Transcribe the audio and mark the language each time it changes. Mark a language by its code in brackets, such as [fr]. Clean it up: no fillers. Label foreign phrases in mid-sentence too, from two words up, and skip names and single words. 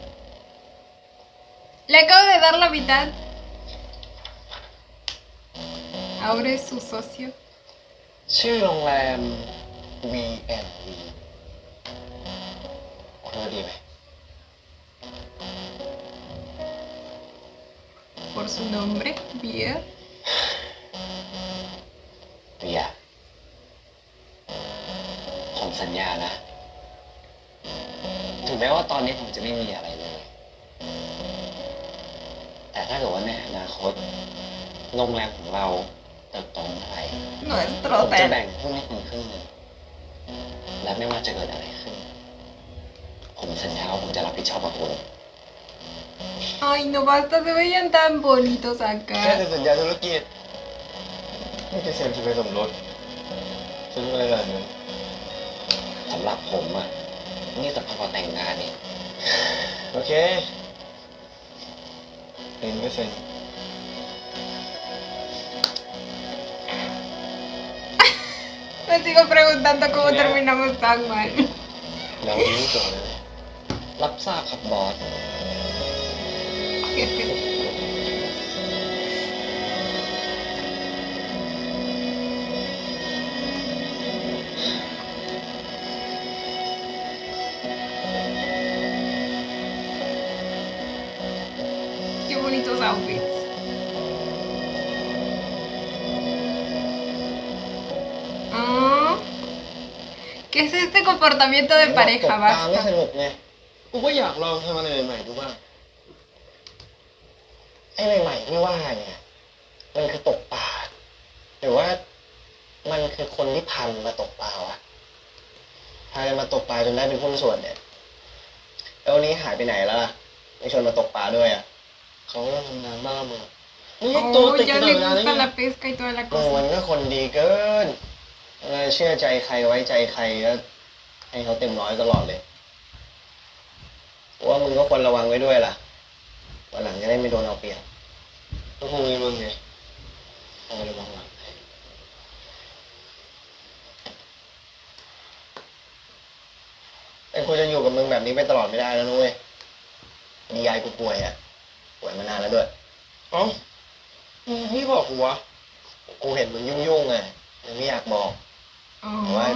[es] Le acabo de dar la mitad. Ahora es su socio. [th] ชื่อโรงแรม V&V คุณว่าดีไหม [es] Por su nombre, Beer. [th] เบียร์ผมสัญญานะ ถึงแม้ว่าตอนนี้ผมจะไม่มีอะไรเลย แต่ถ้าเกิดว่าในอนาคตโรงแรมของเราเติบโตเมื่อไหร่ [es] Nuestro [th] ผมจะ [es] hotel. [th] แบ่งหุ้นให้คุณครึ่งหนึงและไม่ว่าจะเกิดอะไรขึ้น ผมสัญญาว่าผมจะรับผิดชอบกับคุณ [es] Ay, no basta, se veían tan bonitos [th] แค่ [es] acá. [th] เซ็นสัญญาธุรกิจไม่ใช่เซ็นทะเบียนสมรสฉันอะไรแบบนั้นสำหรับผมอ่ะนี่สำคัญกว่าแต่งงานนี่โอเคเซ็นก็เซ็น [es] Me sigo preguntando cómo terminamos tan mal. [th] เรารู้ก่อนนะรับทราบครับบอส [es] Jefe. Qué bonitos outfits. Ah, ¿qué es este comportamiento de [th] ต [es] pareja? [th] กปลาไม่ส [es] Basta. [th] นุกไงกูก็อยากลองทำอะไรใหม่ๆดูบ้างไอ้ใหม่ๆที่ว่าเนี่ยมันคือตกปลาหรือว่ามันคือคนที่พันมาตกปลาวะพากันมาตกปลาจนได้เป็นหุ้นส่วนเนี่ยแล้ววันนี้หายไปไหนแล้วล่ะไม่ชวนมาตกปลาด้วยอ่ะเขาก็ทำงานบ้ามึงนี่ตัว [es] Oh, [th] ติด [es] ya [th] กัน [es] le [th] นานแล้ว [es] gusta [th] เนี่ย [es] la pesca y toda la [th] โอ้มัน [es] cosa. [th] ก็คนดีเกินเชื่อใจใครไว้ใจใครก็ให้เขาเต็มร้อยตลอดเลย ว่ามึงก็ควรระวังไว้ด้วยล่ะวันหลังจะได้ไม่โดนเอาเปรียบก็คงมีมึงไงต้องระวังหลังแต่กูจะอยู่กับมึงแบบนี้ไปตลอดไม่ได้แล้วนุ้ยยายกูป่วยอ่ะป่วยมานานแล้วด้วยเอ้านี่บอกกูวะกูเห็นมึงยุ่งๆไงยังไม่อยากบอกแต่ว่า